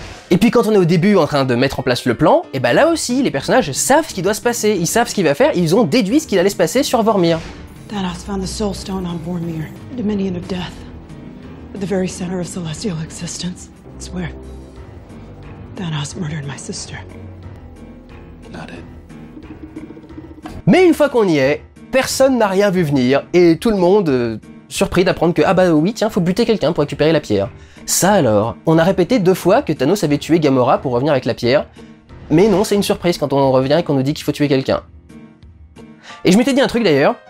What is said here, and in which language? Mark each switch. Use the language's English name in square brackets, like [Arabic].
[French] Et puis quand on est au début en train de mettre en place le plan, et ben là aussi, les personnages savent ce qui doit se passer, ils savent ce qu'il va faire, ils ont déduit ce qu'il allait se passer sur Vormir. [English] Thanos found the Soul Stone on Vormir, Dominion of Death, at the very center of celestial existence. It's where Thanos murdered my sister. Not it. [French] Mais une fois qu'on y est, personne n'a rien vu venir, et tout le monde surpris d'apprendre que ah bah oui tiens, faut buter quelqu'un pour récupérer la pierre. Ça alors, on a répété 2 fois que Thanos avait tué Gamora pour revenir avec la pierre, mais non, c'est une surprise quand on revient et qu'on nous dit qu'il faut tuer quelqu'un. Et je m'étais dit un truc d'ailleurs,